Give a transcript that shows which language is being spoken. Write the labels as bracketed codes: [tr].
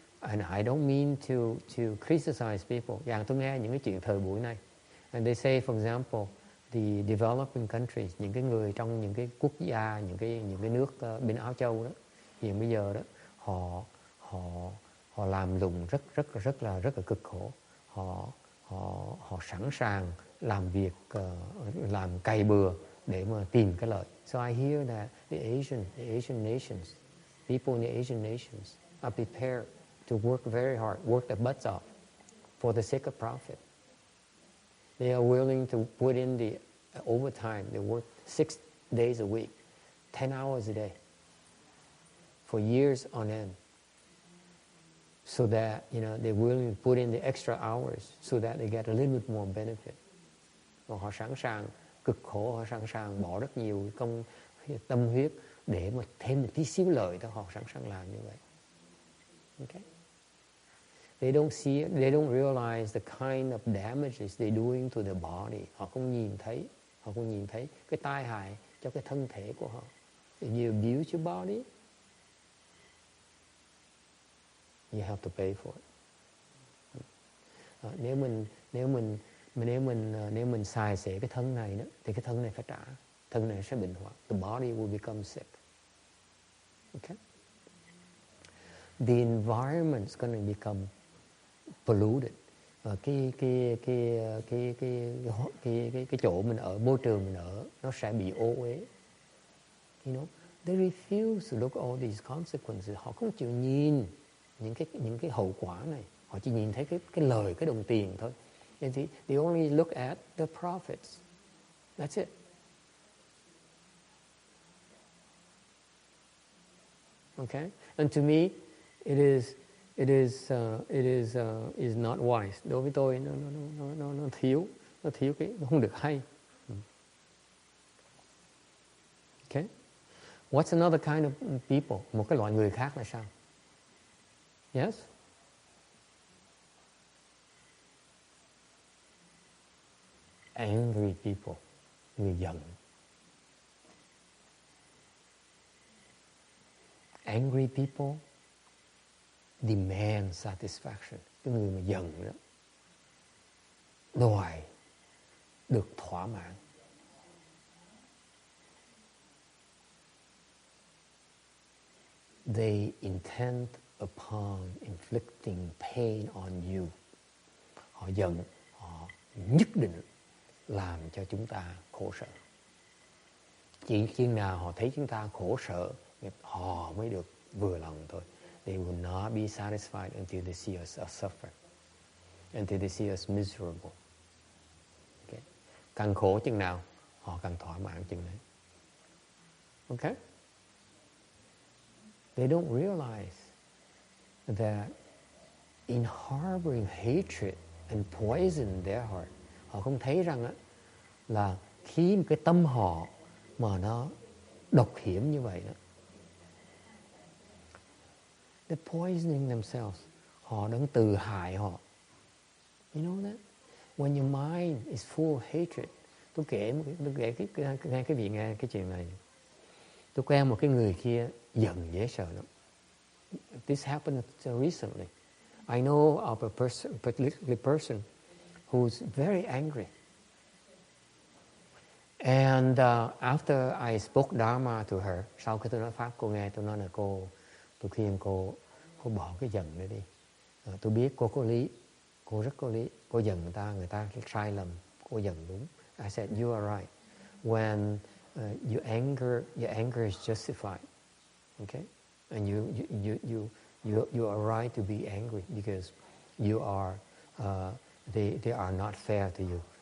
[en] And I don't mean to criticize people. [vi] Dạng tôi nghe những cái chuyện thời buổi này. [en] And they say, for example, the developing countries, [vi] những cái người trong những cái quốc gia, những cái nước bên Á Châu đó, hiện bây giờ đó, họ làm lụng rất là cực khổ. Họ sẵn sàng làm việc, làm cày bừa để mà tìm cái lợi. [en] So I hear that the Asian nations, people in the Asian nations are prepared to work very hard, work their butts off for the sake of profit. They are willing to put in the overtime. They work 6 days a week, 10 hours a day, for years on end, so that they're willing to put in the extra hours so that they get a little bit more benefit. [vi] Và họ sẵn sàng cực khổ, họ sẵn sàng bỏ rất nhiều công tâm huyết để mà thêm một tí xíu lợi thôi, họ sẵn sàng làm như vậy. [en] Okay? They don't realize the kind of damages they're doing to their body. [vi] Họ không nhìn thấy cái tai hại cho cái thân thể của họ. [en] If you abuse your body, you have to pay for it. [vi] Nếu mình xài xể cái thân này đó, thì cái thân này phải trả. Thân này sẽ bệnh hoạn. [en] The body will become sick. Okay? The environment is going to become polluted. [vi] Cái chỗ mình ở, môi trường mình ở, nó sẽ bị ô uế. [en] They refuse to look at all these consequences. [vi] Họ không chịu nhìn những cái hậu quả này. Họ chỉ nhìn thấy cái lời, cái đồng tiền thôi. [en] They only look at the profits. That's it. Okay? And to me, it is not wise. [vi] Đối với tôi nó thiếu cái, nó không được hay. [en] Okay? What's another kind of people? [vi] Một cái loại người khác là sao? Yes? [en] Angry people, [vi] người giận. [en] Angry people demand satisfaction. [vi] Cái người mà giận đó đòi được thỏa mãn. [en] They intend upon inflicting pain on you. [vi] Họ giận, họ nhất định làm cho chúng ta khổ sở. Chỉ khi nào họ thấy chúng ta khổ sở, họ mới được vừa lòng thôi. [en] They will not be satisfied until they see us suffer, until they see us miserable. Okay? [vi] Càng khổ chừng nào, họ càng thỏa mãn chừng đấy. Okay? [en] They don't realize that in harboring hatred and poison their heart, [vi] họ không thấy rằng là khi cái tâm họ mà nó độc hiểm như vậy đó, [en] they're poisoning themselves. [vi] Họ đang tự hại họ. [en] You know that? When your mind is full of hatred. [vi] Tôi kể cái vị nghe cái chuyện này. Tôi quen một cái người kia giận dễ sợ lắm. [en] This happened recently. I know of a particular person who's very angry. And after I spoke Dharma to her, [vi] sau khi tôi nói Pháp cô nghe, tôi nói là tôi khuyên cô bỏ cái giận này đi. Tôi biết cô có lý, cô rất có lý. Cô giận người ta sai lầm, cô giận đúng. [en] I said, you are right. When your anger is justified, okay? And you are right to be angry because you are they are not fair to you.